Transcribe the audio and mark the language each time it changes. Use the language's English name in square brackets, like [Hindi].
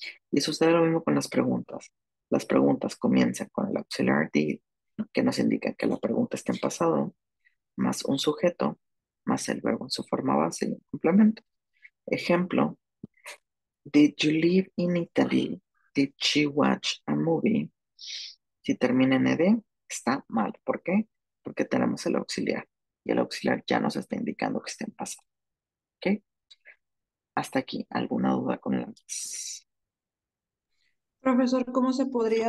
[Spanish] Y sucede lo mismo con las preguntas. Las preguntas comienzan con el auxiliar did, que nos indica que la pregunta está en pasado, más un sujeto, más el verbo en su forma base y un complemento. [English] Ejemplo, did you live in Italy? Did she watch a movie? [Spanish] Si termina en ed, está mal. ¿Por qué? Porque tenemos el auxiliar y el auxiliar ya nos está indicando que está en pasado. ¿Ok? Hasta aquí, ¿alguna duda con las Profesor, ¿cómo se podría